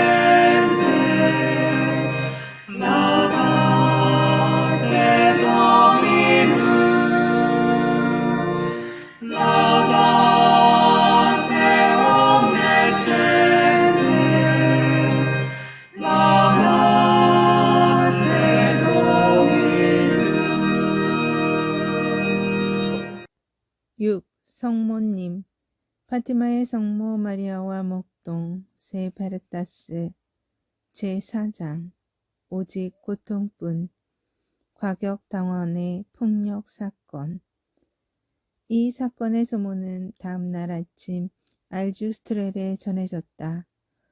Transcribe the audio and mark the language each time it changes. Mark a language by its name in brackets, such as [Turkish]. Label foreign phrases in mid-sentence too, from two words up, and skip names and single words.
[Latin] gentes, laudate Dominum, laudate omnes gentes, laudate Dominum. 6. [Korean] 성모님 파티마의 성모 마리아와 목동 세 베르타스 제4장 오직 고통뿐 과격당원의 폭력 사건. 이 사건의 소문은 다음날 아침 알주스트렐에 전해졌다.